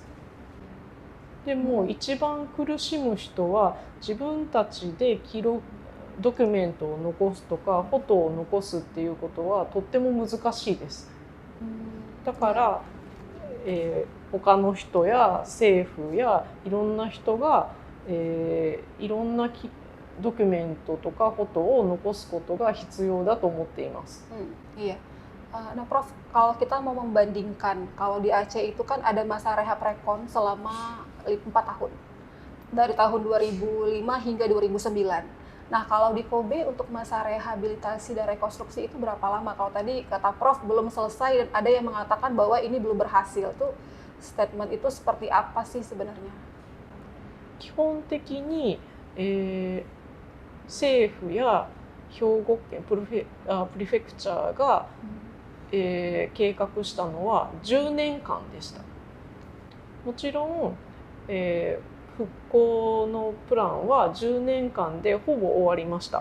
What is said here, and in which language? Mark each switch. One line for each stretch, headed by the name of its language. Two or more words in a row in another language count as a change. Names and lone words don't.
Japanese: でも一番苦しむ人は自分たちでドキュメントを残すとかフォトを残すっていうことはとっても難しいです。だから、他の人や政府やいろんな人が、いろんなドキュメントとかフォトを残すことが必要だと思っています。
Indonesian: Iya. Nah, Prof, kalau kita mau membandingkan, kalau di Aceh itu kan ada masa rehab rekon selama 4 tahun, dari tahun 2005 hingga 2009. Nah, kalau di Kobe untuk masa rehabilitasi dan rekonstruksi itu berapa lama? Kalau tadi kata Prof belum selesai dan ada yang mengatakan bahwa ini belum berhasil, tuh statement itu seperti apa sih sebenarnya?
Japanese: 基本的に、政府や兵庫県プリフェクチャーが、計画したのは10年間でした。もちろん、復興のプランは10年間でほぼ終わりました。